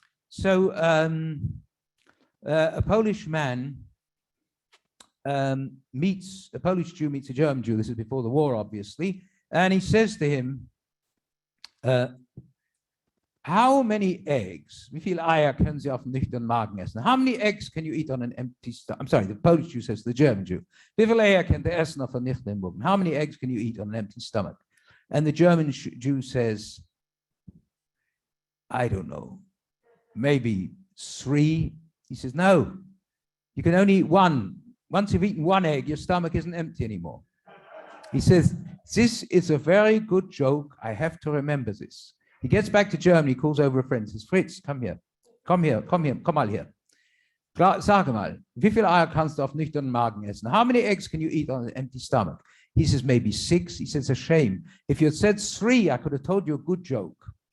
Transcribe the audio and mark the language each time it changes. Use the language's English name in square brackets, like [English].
[English] So a Polish man meets a Polish Jew meets a German Jew. This is before the war, obviously, and he says to him, "How many eggs? [German] Wie viele Eier können Sie auf dem nüchternen Magen essen? [English] How many eggs can you eat on an empty stomach?" I'm sorry, the Polish Jew says to the German Jew, [German] "Wie viele Eier könnt ihr essen auf einem nüchternen Magen? [English] How many eggs can you eat on an empty stomach?" And the German Jew says, "I don't know, maybe 3." He says, "No, you can only eat one. Once you've eaten one egg, your stomach isn't empty anymore." He says, "This is a very good joke. I have to remember this." He gets back to Germany, calls over a friend, says, "Fritz, come here, [German] komm mal hier. Sag mal, wie viele Eier kannst du auf nüchternen Magen essen? [English] How many eggs can you eat on an empty stomach?" He says, "Maybe 6. He says, "A shame. If you had said 3, I could have told you a good joke."